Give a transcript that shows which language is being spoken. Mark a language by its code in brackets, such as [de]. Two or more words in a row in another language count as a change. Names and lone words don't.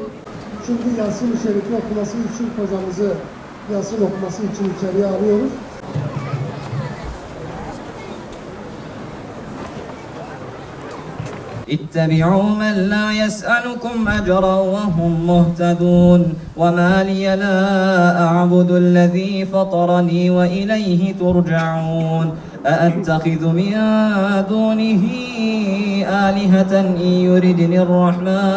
[tr] Şimdi Yasin-i Şerif'i okuması için hocamızı Yasin okuması için içeriye alıyoruz. [ar] اتبعوا من لا يسألكم أجرا وهم مهتدون وما لي لا أعبد الذي فطرني وإليه ترجعون أأتخذ من دونه آلهة إن يردني الرحمن